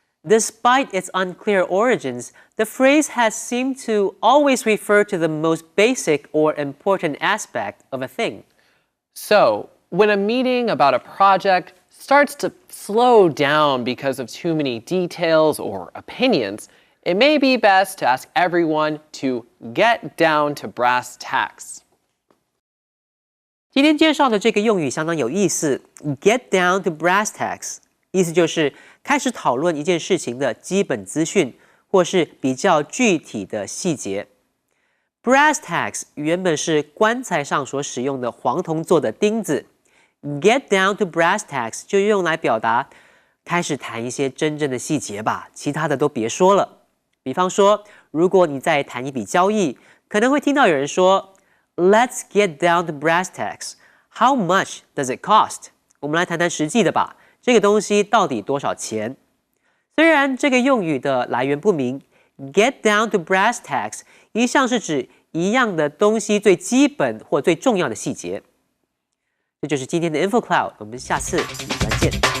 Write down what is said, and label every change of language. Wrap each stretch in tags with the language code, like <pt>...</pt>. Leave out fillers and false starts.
<en>Despite its unclear origins, the phrase has seemed to always refer to the most basic or important aspect of a thing. So, when a meeting about a project starts to slow down because of too many details or opinions, it may be best to ask everyone to get down to brass tacks.</en> <zh>今天介绍的这个用语相当有意思 ，get down to brass tacks， 意思就是开始讨论一件事情的基本资讯，或是比较具体的细节。 Brass tacks 原本是棺材上所使用的黄铜做的钉子 ，get down to brass tacks 就用来表达开始谈一些真正的细节吧，其他的都别说了。比方说，如果你在谈一笔交易，可能会听到有人说</zh> <en>let's get down to brass tacks. How much does it cost?</en> <zh>我们来谈谈实际的吧，这个东西到底多少钱？虽然这个用语的来源不明 ，get down to brass tacks 一向是指一样的东西最基本或最重要的细节。这就是今天的 Info Cloud， 我们下次再见。</zh>